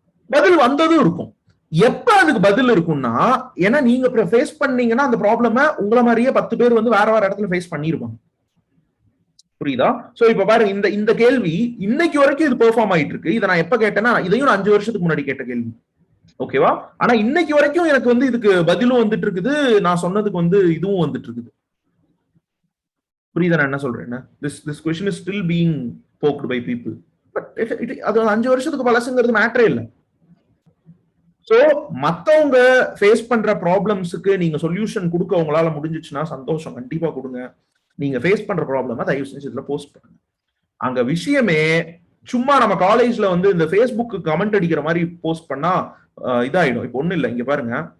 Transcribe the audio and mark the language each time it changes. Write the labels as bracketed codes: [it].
[ta] பதில் வந்ததும் இருக்கும். எப்ப அதுக்கு பதில் இருக்கும்னா, ஏன்னா நீங்க ஃபேஸ் பண்ணீங்கன்னா அந்த ப்ராப்ளம உங்களை மாதிரியே 10 பேர் வந்து வேற இடத்துல ஃபேஸ் பண்ணிருப்பாங்க. புரியுதா? சோ இப்ப பாருங்க, இந்த கேள்வி இன்னைக்கு வரைக்கும் இது பெர்ஃபார்ம் ஆயிட்டு இருக்கு. இதை நான் எப்ப கேட்டேன்னா, இதையும் நான் 5 வருஷத்துக்கு முன்னாடி கேட்ட கேள்வி. ஓகேவா? ஆனா இன்னைக்கு வரைக்கும் எனக்கு வந்து இதுக்கு பதிலும் வந்துட்டு இருக்குது, நான் சொன்னதுக்கு வந்து இதுவும் வந்துட்டு இருக்குது. புரியுதா நான் என்ன சொல்றேன்? [en] this question is still being poked by people, but [ta] அது 5 வருஷத்துக்கு பழசுங்கிறது மேட்டரே இல்லை. சோ மத்தவங்க ஃபேஸ் பண்ற ப்ராப்ளம்ஸுக்கு நீங்க சொல்யூஷன் கொடுக்க உங்களால முடிஞ்சிச்சுன்னா சந்தோஷம், கண்டிப்பா கொடுங்க. நீங்க ஃபேஸ் பண்ற ப்ராப்ளமா தயவு செஞ்சு இதுல போஸ்ட் பண்ணுங்க. அங்க விஷயமே சும்மா நம்ம காலேஜ்ல வந்து இந்த ஃபேஸ்புக் கமெண்ட் அடிக்கிற மாதிரி போஸ்ட் பண்ணா இதாயிடும். இப்போ ஒண்ணு இல்லை, இங்க பாருங்க.